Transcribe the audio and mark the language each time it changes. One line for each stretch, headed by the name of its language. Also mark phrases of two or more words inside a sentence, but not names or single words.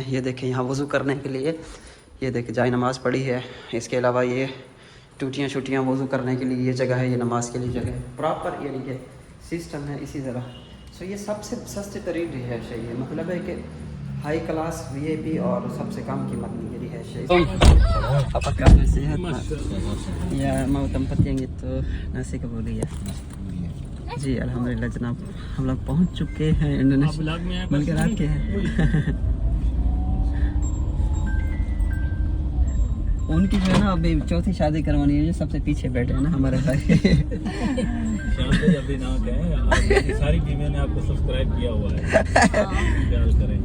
Urdu: یہ دیکھیں یہاں وضو کرنے کے لیے، یہ دیکھیں جائے نماز پڑھی ہے. اس کے علاوہ یہ ٹوٹیاں چھٹیاں وضو کرنے کے لیے یہ جگہ ہے، یہ نماز کے لیے جگہ ہے، پراپر یعنی کہ سسٹم ہے اسی طرح. سو یہ سب سے سستے ترین رہائش ہے، یہ مطلب ہے کہ
English: high class VIP
Urdu: اور سب سے کم قیمت میں یہ رہائش ہے.
Indonesian: apa kabar sehat Pak? Ya mau tempat yang itu nasi kebuli ya?
Urdu: جی الحمدللہ جناب، ہم لوگ پہنچ چکے ہیں انڈونیشیا، بلکہ رات کے ہیں. ان کی جو ہے نا ابھی چوتھی شادی کروانی ہے، جو سب سے پیچھے بیٹھے ہیں نا ہمارے بھائی. ابھی نا کہیں، ساری ٹیمیں نے آپ کو سبسکرائب کیا ہوا ہے، خیال کریں.